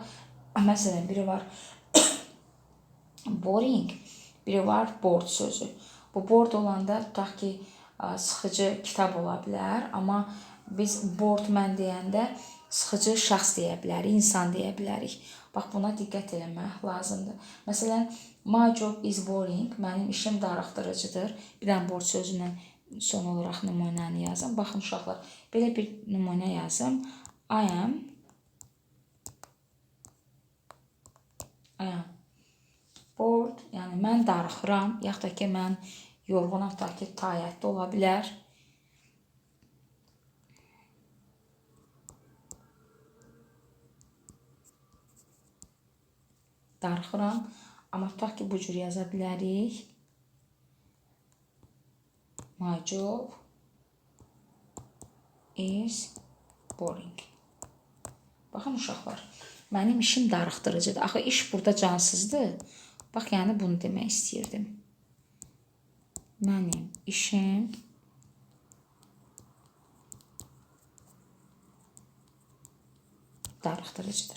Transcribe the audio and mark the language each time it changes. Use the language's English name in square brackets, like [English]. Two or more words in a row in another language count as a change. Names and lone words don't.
[Azerbaijani] Məsələn, biri var boring, biri var board sözü. Bu board olanda tutaq ki, sıxıcı kitab ola bilər, amma biz board mən deyəndə sıxıcı şəxs deyə bilərik, insan deyə bilərik. Bax, buna diqqət eləmək lazımdır. Məsələn, [English] my job is boring, [Azerbaijani] mənim işim darıxdırıcıdır. Bir dənə board sözündən son olaraq nümunəni yazın. Baxın, uşaqlar, belə bir nümunə yazım. [English] I am bored, [Azerbaijani] yəni mən darıxıram, yaxud da ki, mən yorğunam, tutaq ki, tayyətdə ola bilər. Darıxıram, amma tutaq ki, bu cür yaza bilərik. [English] My job is boring. [Azerbaijani] Baxın, uşaqlar, mənim işim darıxdırıcıdır. Axı, iş burada cansızdır. Bax, yəni bunu demək istəyirdim. Mənim işim darıxdırıcıdır.